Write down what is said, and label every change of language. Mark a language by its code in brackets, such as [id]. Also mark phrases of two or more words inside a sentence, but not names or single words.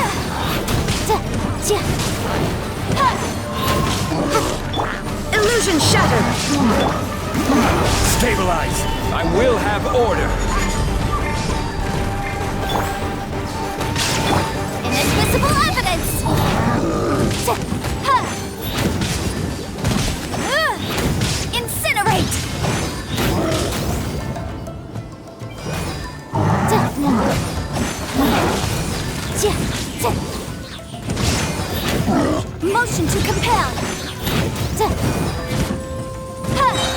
[en] Ja, ja. Ha. Illusion shattered! Stabilize! I will have order! Inadmissible evidence. Ja, ha. Incinerate. Ja, ja, ja. Motion to compel. Ja. Ha.